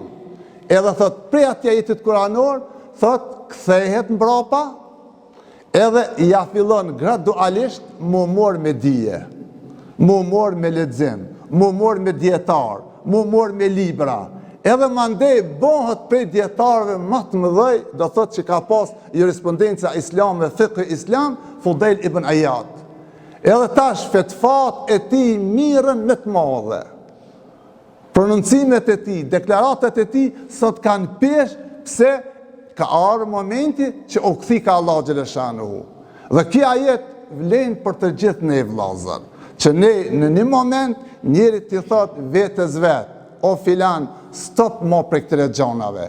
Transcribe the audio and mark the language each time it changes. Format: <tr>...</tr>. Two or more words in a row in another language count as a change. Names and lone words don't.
<sq>Edhe thot, prej atij ajetit kuranor, thot, kthehet mbrapa, edhe ja fillon gradualisht mu mor me dije, mu mor me lexim, mu mor me dietar, mu mor me libra. Edhe mandej bëhet prej dietarëve më të mëdhej, do thot që ka pas jurisprudenca islame, fiqh islam, Fudail ibn Iyad. Edhe tash fetfat e tij mirën me të madhe. Prononcimet e tij, deklaratat e tij sot kanë pesh, pse ka ardhur momenti që u kthi ka Allahu xhaleshanuhu. Dhe kjo ajet vlen për të gjithë ne vllazër, që ne në një moment njëri t'i thot vetes vet, o filan, stop mo për këtëre gjonave.</sq>